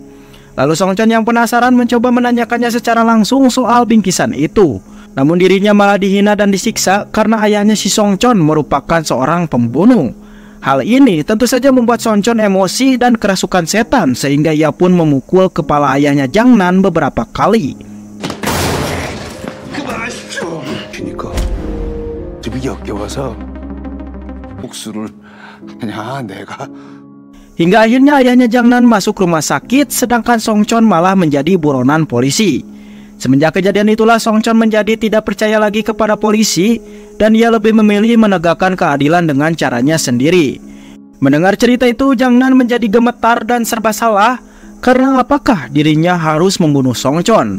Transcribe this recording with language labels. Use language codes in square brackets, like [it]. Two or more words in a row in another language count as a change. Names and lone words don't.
[id] Lalu Songchon yang penasaran mencoba menanyakannya secara langsung soal bingkisan itu. Namun dirinya malah dihina dan disiksa karena ayahnya si Songchon merupakan seorang pembunuh. Hal ini tentu saja membuat Songchon emosi dan kerasukan setan sehingga ia pun memukul kepala ayahnya Jangnan beberapa kali. [ko] 그러니까 집이 역겨워서 복수를 하냐 내가. [id] Hingga akhirnya ayahnya Jangnan masuk rumah sakit sedangkan Songchon malah menjadi buronan polisi. Semenjak kejadian itulah Songchon menjadi tidak percaya lagi kepada polisi dan ia lebih memilih menegakkan keadilan dengan caranya sendiri. Mendengar cerita itu, Jangnan menjadi gemetar dan serba salah karena apakah dirinya harus membunuh Songchon.